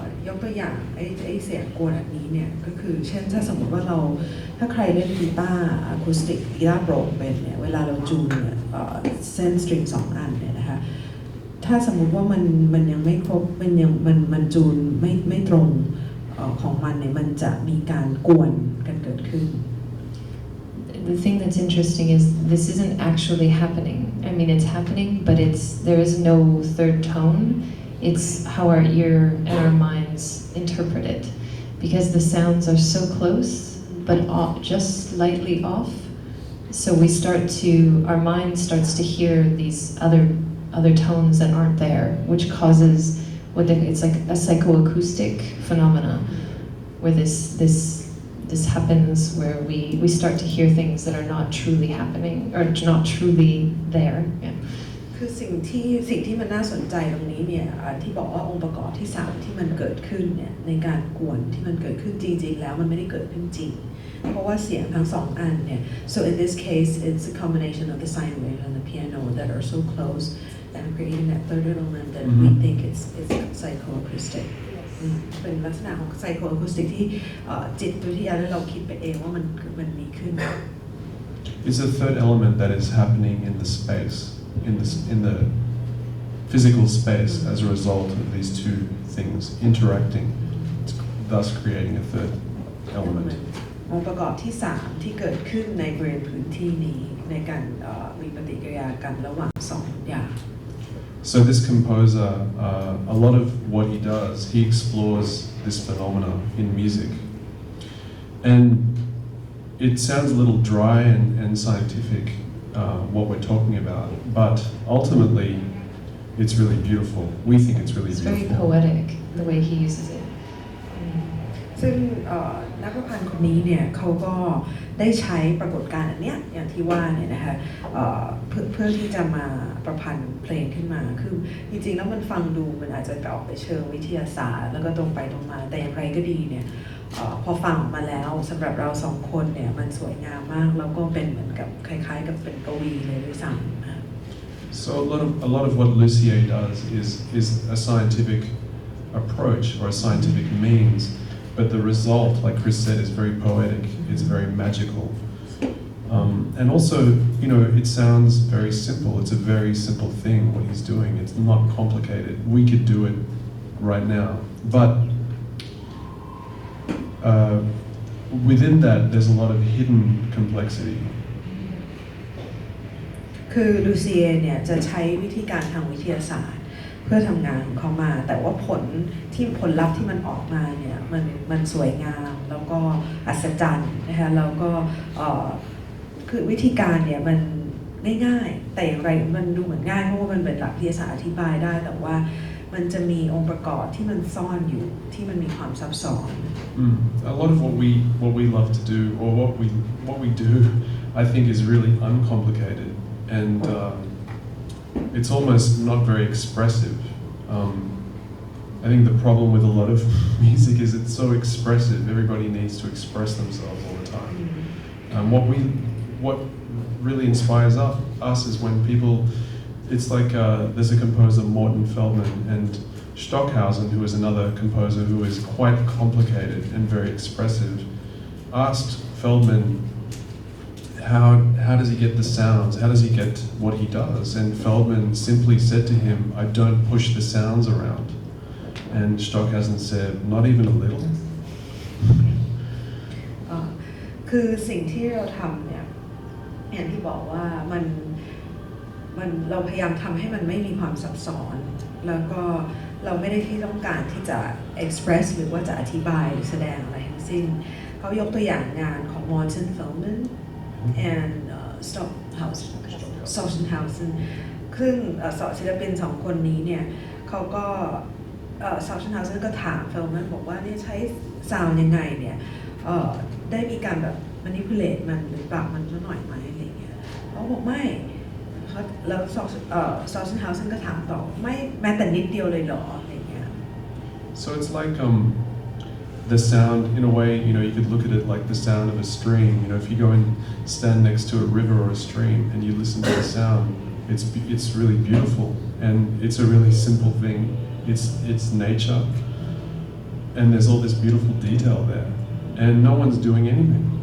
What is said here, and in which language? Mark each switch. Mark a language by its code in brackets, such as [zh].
[th] ยกตัวอย่างไอ้เสียงกวนแบบนี้เนี่ยก็คือเช่นถ้าสมมติว่าเราถ้าใครเล่นกีตาร์อะคูสติกกีตาร์โปร่งเป็นเนี่ยเวลาเราจูนเนี่ยเส้นสตริง2อันเนี่ยนะคะถ้าสมมุติว่ามันยังไม่ครบมันจูนไม่ตรงของมันเนี่ยมันจะมีการกวนกันเกิดขึ้น [en] The thing that's interesting is this isn't actually happening. I mean, it's happening, but there is no third tone. It's how our ear and our minds interpret it, because the sounds are so close, but just slightly off. So our mind starts to hear these other tones that aren't there, which causes it's like a psychoacoustic phenomena, where this happens, where we start to hear things that are not truly happening or not truly there. Yeah. [th] คือสิ่งที่มันน่าสนใจตรงนี้เนี่ยที่บอกว่าองค์ประกอบที่3ที่มันเกิดขึ้นเนี่ยในการกวนที่มันเกิดขึ้นจริงๆแล้วมันไม่ได้เกิดขึ้นจริงเพราะว่าเสียงทั้ง2อันเนี่ย [en] so in this case it's a combination of the sine wave and the piano that are so close and creating that third element that we think it's psychoacoustic [th] เป็นลักษณะของ psychoacoustic ที่จิตวิทยาแล้วเราคิดไปเองว่ามันมีขึ้น [en] It's a third element that is happening in the space, in the physical space as a result of these two things interacting, thus creating a third element. [th] องค์ประกอบที่3ที่เกิดขึ้นในบริเวณพื้นที่นี้ในการมีปฏิกิริยากันระหว่าง2อย่าง [en] So this composer, a lot of what he does, he explores this phenomena in music. And it sounds a little dry and scientific, what we're talking about, but ultimately it's really beautiful. We think it's really beautiful. It's very poetic, the way he uses it. [th] ซึ่งนักประพันธ์คนนี้เนี่ยเขาก็ได้ใช้ปรากฏการณ์อันเนี้ยอย่างที่ว่าเนี่ยนะคะเพื่อที่จะมาประพันธ์เพลงขึ้นมาคือจริงๆแล้วมันฟังดูมันอาจจะออกไปเชิงวิทยาศาสตร์แล้วก็ตรงไปตรงมาแต่อย่างไรก็ดีเนี่ยพอฟังออกมาแล้วสำหรับเรา2คนเนี่ยมันสวยงามมากแล้วก็เป็นเหมือนกับคล้ายๆกับเป็นกวีเลยด้วยซ้ำ [en] So a lot of what Lucier does is a scientific approach or a scientific means. But the result, like Chris said, is very poetic. It's very magical, and also, it sounds very simple. It's a very simple thing what he's doing. It's not complicated. We could do it right now, but within that, there's a lot of hidden complexity. [th] คือลูเซียเนี่ยจะใช้วิธีการทางวิทยาศาสตร์ เพื่อทำงานของเขามาแต่ว่าผลลัพธ์ที่มันออกมาเนี่ยมันสวยงามแล้วก็อัศจรรย์นะคะแล้วก็คือวิธีการเนี่ยมันง่ายๆแต่อย่างไรมันดูเหมือนง่ายเพราะว่ามันเป็นหลักวิทยาศาสตร์อธิบายได้แต่ว่ามันจะมีองค์ประกอบที่มันซ่อนอยู่ที่มันมีความซับซ้อน [en] A lot of what we love to do or what we do I think is really uncomplicated and it's almost not very expressive. I think the problem with a lot of music is it's so expressive. Everybody needs to express themselves all the time. What really inspires us is when people. It's like there's a composer Morton Feldman and Stockhausen, who is another composer who is quite complicated and very expressive, asked Feldman how does he get the sounds? How does he get what he does? And Feldman simply said to him, I don't push the sounds around. And Stockhausen said, not even a little. [th] คือสิ่งที่เราทำเนี่ยอย่างที่บอกว่ามันเราพยายามทำให้มันไม่มีความซับซ้อนแล้วก็เราไม่ได้ที่ต้องการที่จะ express หรือว่าจะอธิบายหรือแสดงอะไรทั้งสิ้นเขายกตัวอย่างงานของ Morton Feldman and Stockhausen ซึ่ง ศิลปินสองคนนี้เนี่ยเขาก็Stockhausen ก็ถาม Feldman บอกว่าเนี่ยใช้ซาวด์ยังไงเนี่ยได้มีการแบบ manipulate มันหรือปรับมันสักหน่อยไหมอะไรเงี้ยเขาบอกไม่แล้วStockhausen ก็ถามต่อไม่แม้แต่นิดเดียวเลยเหรออะไรเงี้ย [en] So it's like the sound in a way, you know, you could look at it like the sound of a stream. You know, if you go and stand next to a river or a stream and you listen to the sound, it's really beautiful and it's a really simple thing. It's nature and there's all this beautiful detail there and no one's doing anything.